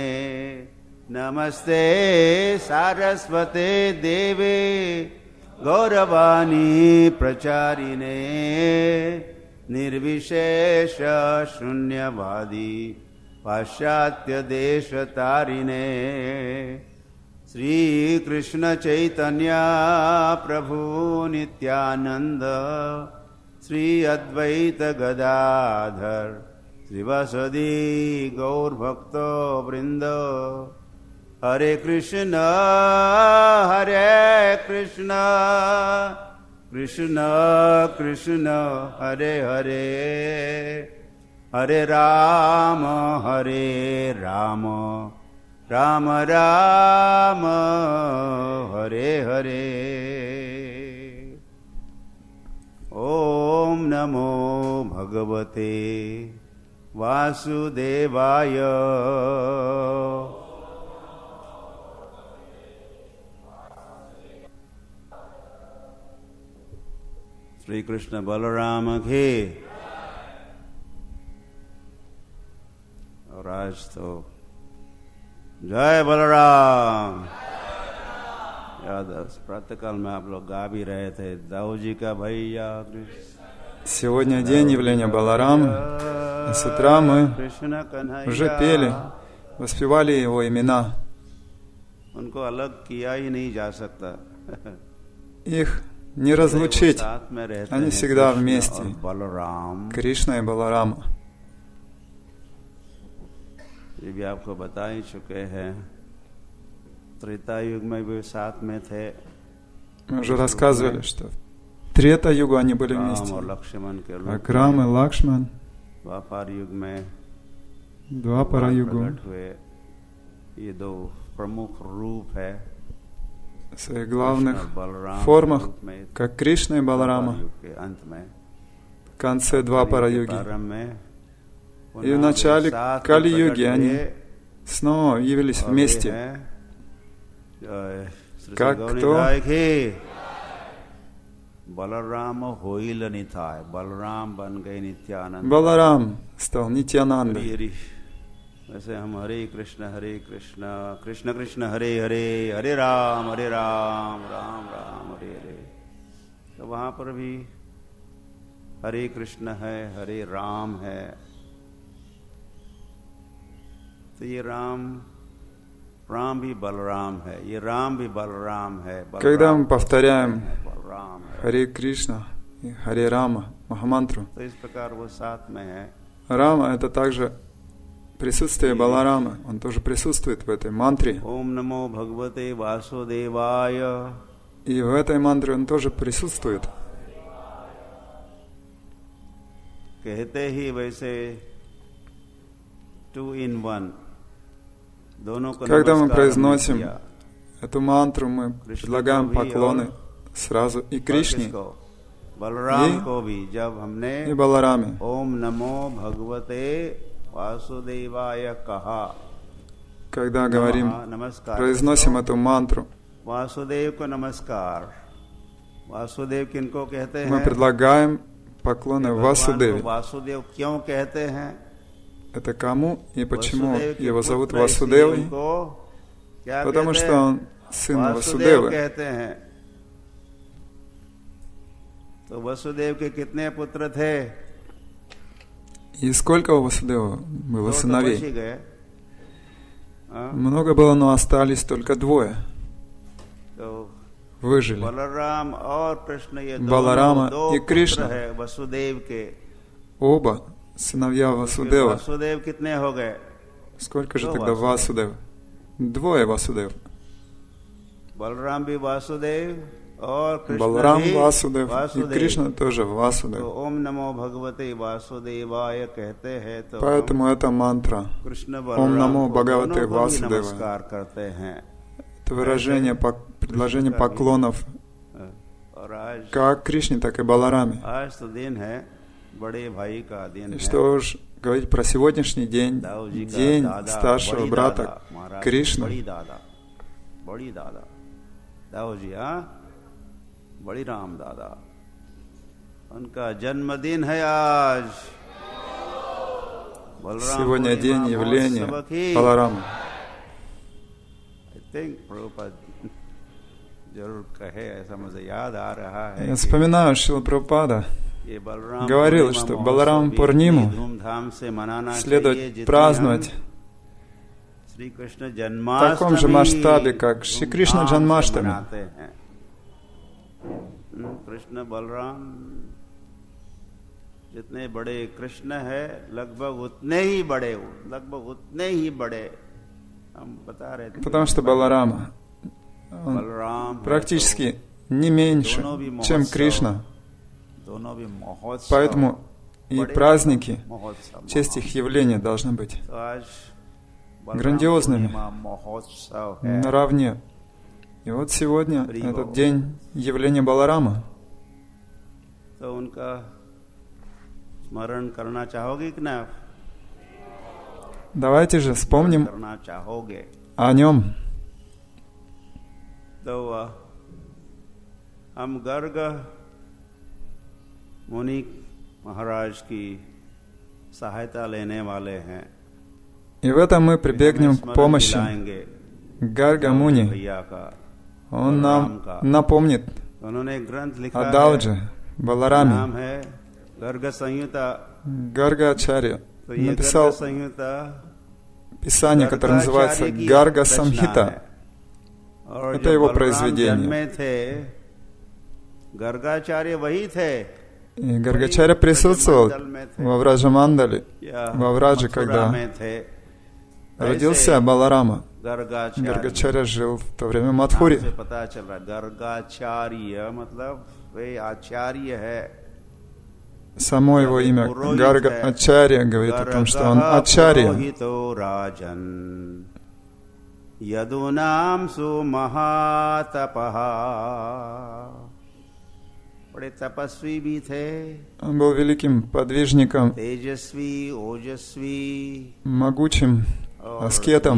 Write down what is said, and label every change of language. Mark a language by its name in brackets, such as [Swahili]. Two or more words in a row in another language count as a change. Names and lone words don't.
[Sanskrit] नमस्ते सारस्वते देवे गौरवाणी प्रचारिणे निर्विशेष शून्यवादी पाश्चात्य देशतारिणे। श्री कृष्ण चैतन्य प्रभु नित्यानंद श्री अद्वैत गदाधर श्रीवासदि गौरभक्तो वृंद। हरे कृष्ण कृष्ण कृष्ण हरे हरे हरे राम राम राम हरे हरे। ओम नमो भगवते वासुदेवाय। [Hindi] श्री कृष्ण बलराम के। और आज तो जय बलराम। याद प्रातःकाल में आप लोग गा भी रहे थे दाऊ जी का भैया कृष्ण। [Russian] Сегодня день явления Баларамы. С утра мы уже пели, воспевали его имена. [Hindi] उनको अलग किया ही नहीं जा सकता। [Russian] Их не разлучить. Они всегда вместе. Кришна и Баларама. [Hindi] ये भी आपको बता ही चुके हैं। त्रेता युग में भी साथ में थे। [Russian] Мы уже рассказывали, что в Трета-югу они были вместе. Акрам и Лакшман. Двапара-югу. [Hindi] ये दो प्रमुख रूप है। [Russian] В своих главных формах, как Кришна и Баларама, в конце Двапара-юги. И в начале Кали-юги они снова явились вместе. Как кто? Баларам стал Нитьянандой. [Hindi] वैसे हम [Sanskrit] हरे कृष्ण कृष्ण कृष्ण हरे हरे, हरे राम राम राम हरे हरे। [Hindi] तो वहाँ पर भी हरे कृष्ण है, हरे राम है। तो ये राम भी बलराम है, ये राम भी बलराम है। [Russian] Когда мы повторяем [Hindi] बलराम है, [Russian] Харе Кришна и Харе Рама, Махамантру, [Hindi] तो इस प्रकार वो साथ में है। [Russian] Рама — это также присутствие Баларамы, он тоже присутствует в этой мантре. [Sanskrit] ओम नमो भगवते वासुदेवाय। [Russian] И в этой мантре он тоже присутствует. [Hindi] कहते ही वैसे [English] 2 in 1, [Hindi] दोनों को [Russian] Когда мы [Hindi] नमस्कार [Russian] произносим [Hindi] किया। [Russian] эту мантру, мы предлагаем поклоны сразу и Кришне, [Hindi] बलराम को भी जब हमने [Russian] и Балараме. [Sanskrit] ओम नमो भगवते वासुदेवाय [Hindi] कहा, [Russian] Когда говорим, [Hindi] नमस्कार, [Russian] произносим эту мантру, [Hindi] वासुदेव को नमस्कार। वासुदेव किनको कहते हैं? [Russian] мы предлагаем поклоны [Hindi] भगवान को [Russian] Васудеве. [Hindi] वासुदेव क्यों कहते हैं? [Russian] Это кому и почему [Hindi] वासुदेव के [Russian] его зовут [Hindi] पुत्र इसलिए [Russian] Васудевой? [Hindi] उनको क्या [Russian] Потому [Hindi] कहते [Russian] что [Hindi] हैं? [Russian] он сын [Hindi] वासुदेव [Russian] Васудевы. [Hindi] कहते हैं। तो वसुदेव के कितने पुत्र थे? [Russian] И сколько у Васудева было [Hindi] दो तो बच ही [Russian] сыновей? [Hindi] गए। हाँ? [Russian] Много было, но остались только 2. [Hindi] तो [Russian] Выжили. [Hindi] बलराम और कृष्ण, ये [Russian] Баларама [Hindi] दो [Russian] и [Hindi] पुत्र [Russian] Кришна. [Hindi] है वसुदेव के। [Russian] Оба сыновья Васудева. [Hindi] वसुदेव कितने हो गए? [Russian] Сколько же 2 тогда Васудев? 2 Васудев. [Hindi] बलराम भी वासुदेव और कृष्ण [Russian] Баларам [Hindi] भी [Russian] Васудев и [Hindi] वासुदेव। [Russian] Кришна тоже [Hindi] तो [Russian] Васудев. [Sanskrit] ओम नमो भगवते वासुदेवाय [Hindi] कहते हैं, तो [Russian] Поэтому эта мантра, [Hindi] कृष्ण [Sanskrit] Ом [Hindi] बलराम [Sanskrit] Намо [Hindi] को [Sanskrit] Бхагавате [Hindi] दोनों को ही [Sanskrit] Васудевая. [Hindi] नमस्कार करते हैं। [Russian] это выражение, предложение поклонов [Hindi] और आज [Russian] как Кришне, так и Балараме. [Hindi] आज तो दिन है बड़े भाई का दिन [Russian] И [Hindi] है। [Russian] что уж говорить про сегодняшний день, [Hindi] दाऊ जी का [Russian] день [Hindi] दादा, [Russian] старшего [Hindi] बड़ी [Russian] брата [Hindi] दादा, महाराज, [Russian] Кришны. [Hindi] बड़ी दादा दाऊ जी, हाँ, बड़ी राम दादा, उनका जन्मदिन है आज। बलराम [Russian] Сегодня [Hindi] पूर्णिमा [Russian] день явления [Hindi] महोत्सव की। [Russian] Баларама. [English] I think [Hindi] प्रभुपाद जरूर कहे, ऐसा मुझे याद आ रहा है। [Russian] Я вспоминаю, Шрила Прабхупада [Hindi] ये बलराम [Russian] говорил, [Hindi] पूर्णिमा [Russian] что [Hindi] महोत्सव [Russian] Баларам [Hindi] भी [Russian] Пурниму [Hindi] धूमधाम से मनाना चाहिए, [Russian] следует [Hindi] जितनी [Russian] праздновать [Hindi] हम श्री कृष्ण [Russian] в таком же масштабе, как Шри Кришна Джанмаштами. [Hindi] मनाते हैं। कृष्ण बलराम जितने बड़े कृष्ण है, लगभग उतने ही बड़े हम बता रहे थे। [Russian] Потому что Баларама, он [Hindi] बलराम [Russian] практически не меньше, чем Кришна. [Hindi] दोनों भी महोत्सव, [Russian] Поэтому и праздники, [Hindi] महोत्सव, [Russian] в честь их явления должны быть [Hindi] तो आज [Russian] грандиозными, [Hindi] महोत्सव है। [Russian] наравне. И вот сегодня этот день явления Баларама. [Hindi] तो उनका स्मरण करना चाहोगे कि ना? [Russian] Давайте же вспомним [Hindi] करना चाहोगे [Russian] о нем. [Hindi] तो हम गर्ग मुनि महाराज की सहायता लेने वाले हैं। [Russian] И в этом мы прибегнем к помощи Гарга Муни. [Hindi] भैया का [Russian] Он нам напомнит [Hindi] उन्होंने ग्रंथ लिखा [Russian] о Даудже, [Hindi] है, [Russian] Балараме. [Hindi] नाम है गर्ग संहिता। [Russian] Гарга Ачарья [Hindi] तो ये [Russian] написал [Hindi] गर्ग संहिता [Russian] писание, которое называется Гарга Самхита. [Hindi] और [Russian] Это [Hindi] जो [Russian] его [Hindi] बलराम [Russian] произведение. [Hindi] जन्मे थे, गर्गाचार्य वही थे। [Russian] И Гаргачарья присутствовал во Враджамандале, во Врадже, когда родился Баларама. Гаргачарья жил в то время в Мадхуре. [Hindi] पता चल रहा है गर्गाचार्य मतलब वे आचार्य है। [Russian] Само его имя Гарга Ачарья говорит о том, что он Ачарья. [Sanskrit] यदुनाम सुमहातपहा, [Hindi] बड़े तपस्वी भी थे। [Russian] Он был великим подвижником, [Hindi] तेजस्वी, ओजस्वी, [Russian] могучим аскетом,